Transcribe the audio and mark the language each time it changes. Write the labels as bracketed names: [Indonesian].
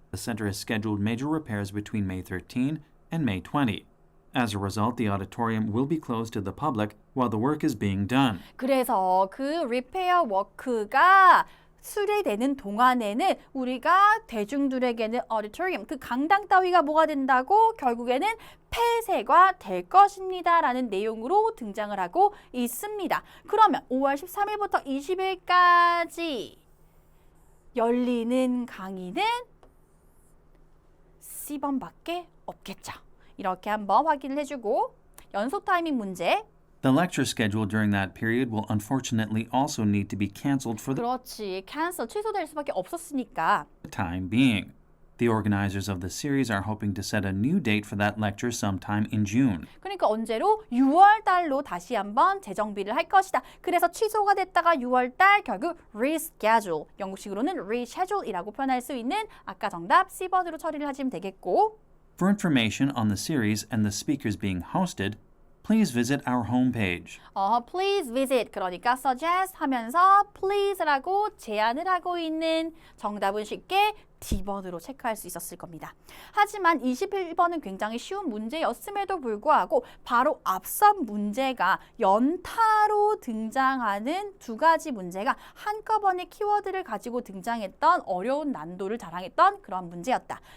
[English] The center has scheduled major repairs between May 13 and May 20. As a result, the auditorium will be closed to the public while the work is being done. [Korean] 그래서 그 리페어 워크가 수리되는 동안에는 우리가 대중들에게는 auditorium, 그 강당 따위가 뭐가 된다고? 결국에는 폐쇄가 될 것입니다. 라는 내용으로 등장을 하고 있습니다. 그러면 5월 13일부터 20일까지 열리는 강의는 C번밖에 없겠죠. 이렇게 한번 확인을 해주고 연속 타이밍 문제. [English] The lecture scheduled during that period will unfortunately also need to be canceled for the [Korean] 그렇지. cancel, 취소될 수밖에 없었으니까. [English] time being. The organizers of the series are hoping to set a new date for that lecture sometime in June. [Korean] 그러니까 언제로? 6월 달로 다시 한번 재정비를 할 것이다. 그래서 취소가 됐다가 6월 달 결국 reschedule, 영국식으로는 reschedule이라고 표현할 수 있는 아까 정답 C번으로 처리를 하시면 되겠고. [English] For information on the series and the speakers being hosted, please visit our homepage. please visit, [Korean] 그러니까 suggest 하면서 please라고 제안을 하고 있는 정답은 쉽게 D번으로 체크할 수 있었을 겁니다. 하지만 21번은 굉장히 쉬운 문제였음에도 불구하고 바로 앞선 문제가 연타로 등장하는 두 가지 문제가 한꺼번에 키워드를 가지고 등장했던 어려운 난도를 자랑했던 그런 문제였다.